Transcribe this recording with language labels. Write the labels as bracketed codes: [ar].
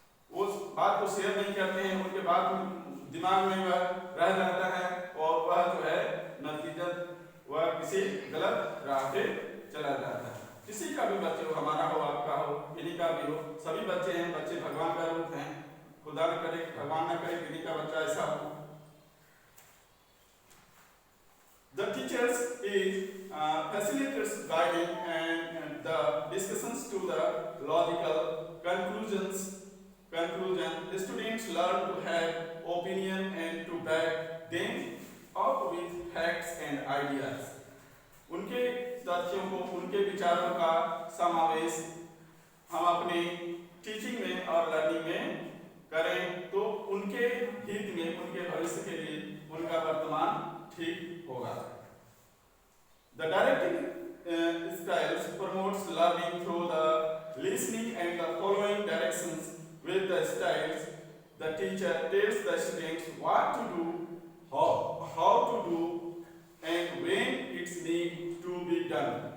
[hi] वो बात को शेयर नहीं करते हैं, उनके बात दिमाग में वह रह जाता है और वह जो है नतीजा वह किसी गलत राह पे चला जाता है। किसी का भी बच्चे हो, हमारा हो, आपका हो, किन्हीं का भी हो, सभी बच्चे हैं, बच्चे भगवान का रूप हैं। खुदा न करे, भगवान न करे किन्हीं का बच्चा ऐसा हो। [en] The teachers is facilitates guiding and the discussions to the logical conclusion. The students learn to have opinion and to back them up with facts and ideas. [hi] उनके तथ्यों को, उनके विचारों का समावेश हम अपने टीचिंग में और लर्निंग में करें तो उनके हित में, उनके भविष्य के लिए उनका वर्तमान ठीक होगा। [en] The directing styles promotes learning through the listening and the following directions. With the styles, the teacher tells the students what to do, how to do, and when it's need to be done.